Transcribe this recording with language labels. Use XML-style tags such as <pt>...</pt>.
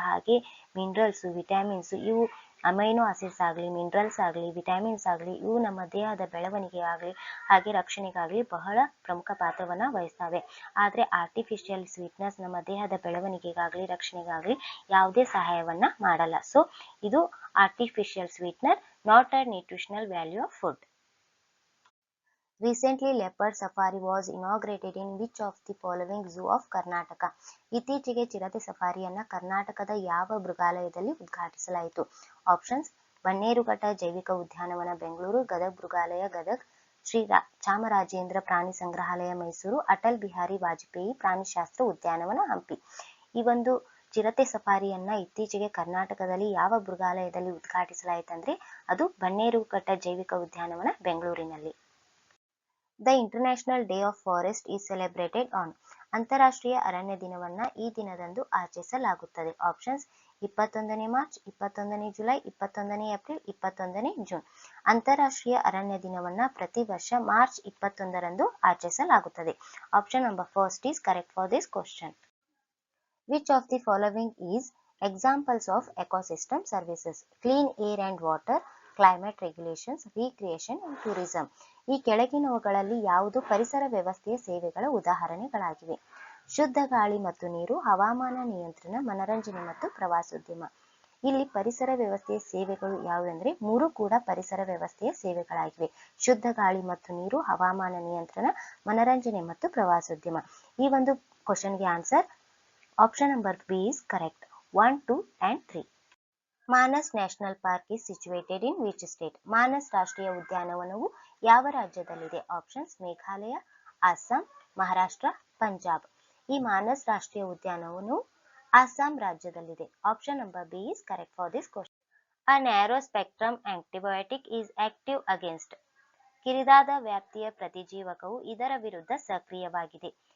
<kn>ಹಾಗೆ minerals, vitamins, ಇವು amino acids ಆಗಲಿ, ಮಿನರಲ್ಸ್ ಆಗಲಿ, ವಿಟಮಿನ್ಸ್ ಆಗಲಿ, ಇವು ನಮ್ಮ ದೇಹದ ಬೆಳವಣಿಗೆ ಆಗಲಿ ಹಾಗೆ ರಕ್ಷಣೆಗಾಗಲಿ ಬಹಳ ಪ್ರಮುಖ ಪಾತ್ರವನ್ನ ವಹಿಸ್ತವೆ. ಆದ್ರೆ ಆರ್ಟಿಫಿಷಿಯಲ್ ಸ್ವೀಟ್ನೆಸ್ ನಮ್ಮ ದೇಹದ ಬೆಳವಣಿಗೆಗಾಗಲಿ ರಕ್ಷಣೆಗಾಗಲಿ ಯಾವುದೇ ಸಹಾಯವನ್ನ ಮಾಡಲ್ಲ.</kn> <en>So ಇದು artificial sweetener, not a nutritional value of food. Recently, leopard safari was inaugurated in which of the following zoo of Karnataka?</en> <kn>ಇತ್ತೀಚೆಗೆ ಚಿರತೆ ಸಫಾರಿಯನ್ನ ಕರ್ನಾಟಕದ ಯಾವ ಮೃಗಾಲಯದಲ್ಲಿ ಉದ್ಘಾಟಿಸಲಾಯಿತು? ಆಪ್ಷನ್ಸ್: ಬನ್ನೇರುಘಟ್ಟ ಜೈವಿಕ ಉದ್ಯಾನವನ ಬೆಂಗಳೂರು, ಗದಗ್ ಮೃಗಾಲಯ ಗದಗ್, ಶ್ರೀ ಚಾಮರಾಜೇಂದ್ರ ಪ್ರಾಣಿ ಸಂಗ್ರಹಾಲಯ ಮೈಸೂರು, ಅಟಲ್ ಬಿಹಾರಿ ವಾಜಪೇಯಿ ಪ್ರಾಣಿಶಾಸ್ತ್ರ ಉದ್ಯಾನವನ ಹಂಪಿ. ಈ ಒಂದು ಚಿರತೆ ಸಫಾರಿಯನ್ನ ಇತ್ತೀಚೆಗೆ ಕರ್ನಾಟಕದಲ್ಲಿ ಯಾವ ಮೃಗಾಲಯದಲ್ಲಿ ಉದ್ಘಾಟಿಸಲಾಯಿತಂದ್ರೆ ಅದು ಬನ್ನೇರುಘಟ್ಟ ಜೈವಿಕ ಉದ್ಯಾನವನ ಬೆಂಗಳೂರಿನಲ್ಲಿ.</kn> <en>The International Day of Forest is celebrated on.</en> <kn>ಅಂತಾರಾಷ್ಟ್ರೀಯ ಅರಣ್ಯ ದಿನವನ್ನ ಈ ದಿನದಂದು ಆಚರಿಸಲಾಗುತ್ತದೆ. Options: 21ನೇ March, 21ನೇ July, 21ನೇ April, 21ನೇ June. ಅಂತಾರಾಷ್ಟ್ರೀಯ ಅರಣ್ಯ ದಿನವನ್ನ ಪ್ರತಿ ವರ್ಷ ಮಾರ್ಚ್ 21ರಂದು ಆಚರಿಸಲಾಗುತ್ತದೆ.</kn> <en>Option number first is correct for this question. Which of the following is examples of ecosystem services? Clean air and water, climate regulations, recreation and tourism.</en> <kn>ಈ ಕೆಳಗಿನವುಗಳಲ್ಲಿ ಯಾವುದು ಪರಿಸರ ವ್ಯವಸ್ಥೆಯ ಸೇವೆಗಳ ಉದಾಹರಣೆಗಳಾಗಿವೆ? ಶುದ್ಧ ಗಾಳಿ ಮತ್ತು ನೀರು, ಹವಾಮಾನ ನಿಯಂತ್ರಣ, ಮನರಂಜನೆ ಮತ್ತು ಪ್ರವಾಸೋದ್ಯಮ. ಇಲ್ಲಿ ಪರಿಸರ ವ್ಯವಸ್ಥೆಯ ಸೇವೆಗಳು ಯಾವುವೆಂದ್ರೆ ಮೂರು ಕೂಡ ಪರಿಸರ ವ್ಯವಸ್ಥೆಯ ಸೇವೆಗಳಾಗಿವೆ. ಶುದ್ಧ ಗಾಳಿ ಮತ್ತು ನೀರು, ಹವಾಮಾನ ನಿಯಂತ್ರಣ, ಮನರಂಜನೆ ಮತ್ತು ಪ್ರವಾಸೋದ್ಯಮ. ಈ ಒಂದು ಕ್ವಶನ್ಗೆ answer option number B</kn> <en>is correct. 1, 2 and 3. Manas national park is situated in which state?</en> <kn>Manas ರಾಷ್ಟ್ರೀಯ ಉದ್ಯಾನವನವು ಯಾವ ರಾಜ್ಯದಲ್ಲಿದೆ? ಆಪ್ಷನ್ಸ್: ಮೇಘಾಲಯ, ಅಸ್ಸಾಂ, ಮಹಾರಾಷ್ಟ್ರ, ಪಂಜಾಬ್. ಈ ಮಾನಸ್ ರಾಷ್ಟ್ರೀಯ ಉದ್ಯಾನವನವು Assam ರಾಜ್ಯದಲ್ಲಿದೆ.</kn> <en>Option number B is correct for this question. A narrow spectrum antibiotic is active against.</en> <kn>ಕಿರಿದಾದ ವ್ಯಾಪ್ತಿಯ ಪ್ರತಿಜೀವಕವು ಇದರ ವಿರುದ್ಧ ಸಕ್ರಿಯವಾಗಿದೆ.</kn>